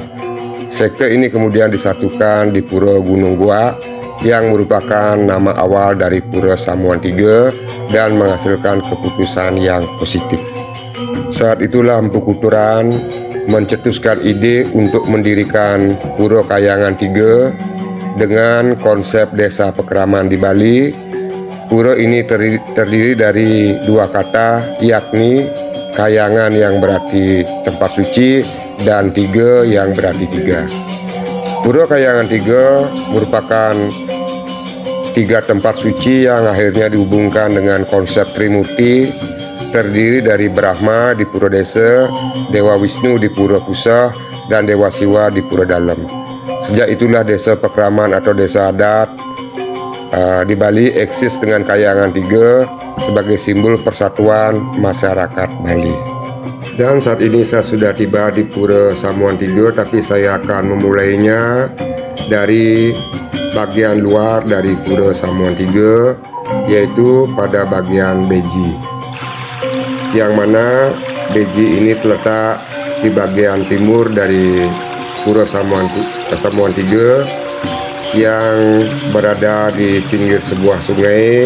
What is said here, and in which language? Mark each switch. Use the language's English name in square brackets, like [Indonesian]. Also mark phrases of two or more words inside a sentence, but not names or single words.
[Indonesian] Sekte ini kemudian disatukan di Pura Gunung Gua yang merupakan nama awal dari Pura Samuan 3 dan menghasilkan keputusan yang positif. Saat itulah Empu Kuturan mencetuskan ide untuk mendirikan Pura Kayangan 3 dengan konsep desa pekraman di Bali. Pura ini terdiri dari 2 kata, yakni kayangan yang berarti tempat suci dan 3 yang berarti 3. Pura Kayangan 3 merupakan 3 tempat suci yang akhirnya dihubungkan dengan konsep Trimurti, terdiri dari Brahma di Pura Desa, Dewa Wisnu di Pura Pusah, dan Dewa Siwa di Pura Dalem. Sejak itulah desa pekraman atau desa adat di Bali eksis dengan Kayangan 3 sebagai simbol persatuan masyarakat Bali. Dan saat ini saya sudah tiba di Pura Samuan 3, tapi saya akan memulainya dari bagian luar dari Pura Samuan 3, yaitu pada bagian Beji, yang mana Beji ini terletak di bagian timur dari Pura Samuan 3 yang berada di pinggir sebuah sungai.